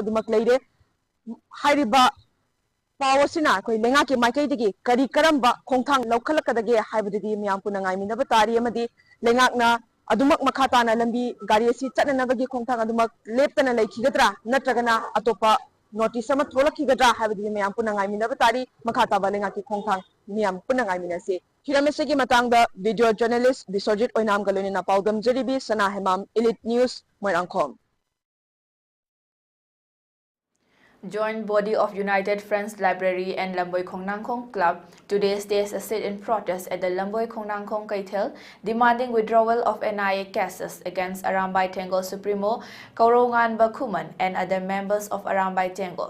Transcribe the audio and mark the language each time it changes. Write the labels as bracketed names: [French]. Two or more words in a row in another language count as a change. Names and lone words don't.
[Manipuri] adumak leire hairiba pawasina koi lenga ki Meitei dagi kari karamba khongthang laukhalakadage haibadi miyam puna ngaiminaba tari amadi lengakna adumak makhatana lambi gari asi chatnanabagi khongthang adumak leptana leikhigadra natragana atopa notice ama tholakhigadra haibadi miyam puna ngaiminaba tari makhataba lenga ki khongthang miyam puna ngaiminase hiramesegi matangda [English] video journalist [Manipuri] Biswajit Oinam galonina paudam jaribi Sana Hemam Elite News Moirangkom. [English] Joint body of United Friends Library and Lamboy Khongnangkhong Club today staged a sit-in protest at the Lamboy Khongnangkhong Kaithel, demanding withdrawal of NIA cases against Arambai Tengol Supremo Kaurongan Bakhuman and other members of Arambai Tengol.